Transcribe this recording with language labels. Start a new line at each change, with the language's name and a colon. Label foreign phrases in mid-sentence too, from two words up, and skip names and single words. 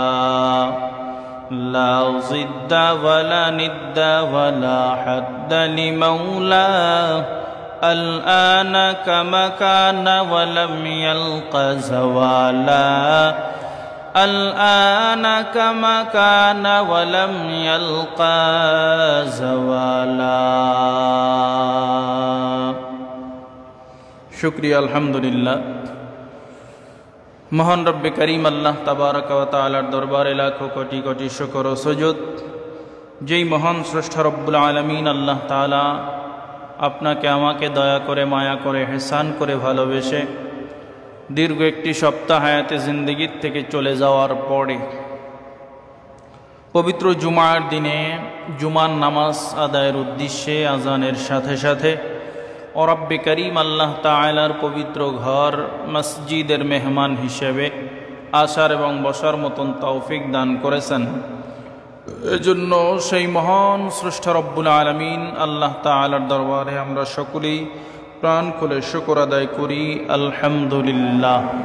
Arabic: لا ضد ولا ند ولا حد لمولاه الآن كما كان ولم يلق زوالا الآن كما كان ولم يلق زوالا
Bangla: শুকরিয়া আলহামদুলিল্লাহ মহান রব্বে করিম আল্লাহ তাবারক ও তায়ালার দরবারে লাখো কোটি কোটি শুকর ও সুজুদ যেই মহান স্রষ্টা
Arabic: رب العالمين
Bangla: আল্লাহ তায়ালা আপনাকে আমাকে দয়া করে মায়া করে ইহসান করে ভালোবেসে দীর্ঘ একটি সপ্তাহ হায়াতে জিন্দেগীর থেকে চলে যাওয়ার পরে পবিত্র জুমার দিনে জুমার নামাজ আদায়ের উদ্দেশ্যে আজানের সাথে সাথে রব্বে করিম আল্লাহ তাআলার পবিত্র ঘর মসজিদের মেহমান হিসেবে আসার এবং বসার মতন তৌফিক দান করেছেন এজন্য সেই মহান স্রষ্টা
Arabic: رب العالمين
Bangla: আল্লাহ তাআলার দরবারে আমরা সকলেই প্রাণ খুলে শুকর আদায় করি আলহামদুলিল্লাহ।